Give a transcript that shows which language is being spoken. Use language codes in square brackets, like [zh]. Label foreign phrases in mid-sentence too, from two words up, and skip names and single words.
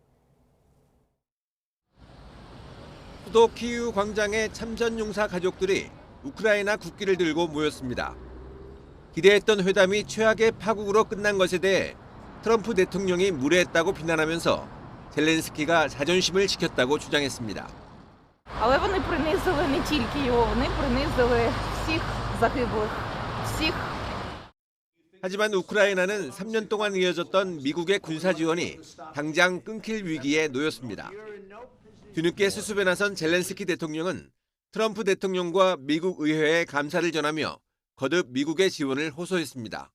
[ko] 수도 키이우 광장에 참전용사 가족들이 우크라이나 국기를 들고 모였습니다. 기대했던 회담이 최악의 파국으로 끝난 것에 대해 트럼프 대통령이 무례했다고 비난하면서 젤렌스키가 자존심을 지켰다고 주장했습니다. [uk] Але вони принизили не тільки його, вони принизили всіх загиблих, всіх. [ko] 하지만 우크라이나는 3년 동안 이어졌던 미국의 군사 지원이 당장 끊길 위기에 놓였습니다. 뒤늦게 수습에 나선 젤렌스키 대통령은 트럼프 대통령과 미국 의회에 감사를 전하며 거듭 미국의 지원을 호소했습니다.